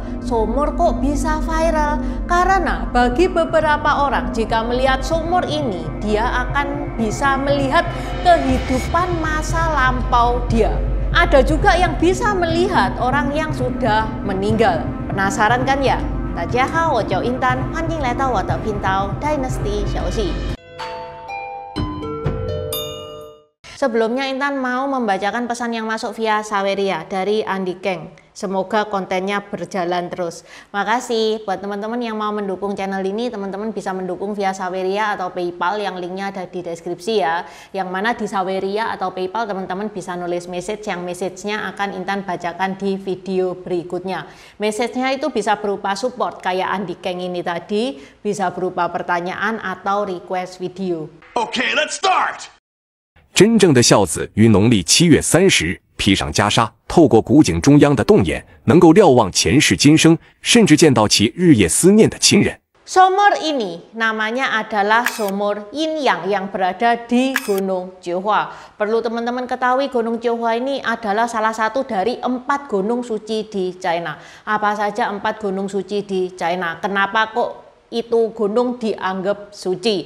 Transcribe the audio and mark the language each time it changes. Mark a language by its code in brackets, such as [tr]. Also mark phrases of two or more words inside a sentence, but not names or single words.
[id] Sumur kok bisa viral? Karena bagi beberapa orang jika melihat sumur ini, dia akan bisa melihat kehidupan masa lampau dia. Ada juga yang bisa melihat orang yang sudah meninggal. Penasaran kan ya? [zh] 大家好，我叫 Intan， 欢迎来到我的频道 Dynasty 小戏。 [id] Sebelumnya Intan mau membacakan pesan yang masuk via Saweria dari Andi Keng. Semoga kontennya berjalan terus. Makasih buat teman-teman yang mau mendukung channel ini. Teman-teman bisa mendukung via Saweria atau PayPal yang linknya ada di deskripsi ya. Yang mana di Saweria atau PayPal teman-teman bisa nulis message yang message-nya akan Intan bacakan di video berikutnya. Message-nya itu bisa berupa support kayak Andi Keng ini tadi, bisa berupa pertanyaan atau [en] request video. Okay, let's start. [zh] 真正的孝子于农历7月30披上袈裟，透过古井中央的洞眼，能够瞭望前世今生，甚至见到其日夜思念的亲人。 [id] Sumur ini namanya adalah sumur Yin Yang yang berada di Gunung Jiuhua. Perlu teman-teman ketahui Gunung Jiuhua ini adalah salah satu dari 4 gunung suci di China. Apa saja 4 gunung suci di China? Kenapa kok itu gunung dianggap suci?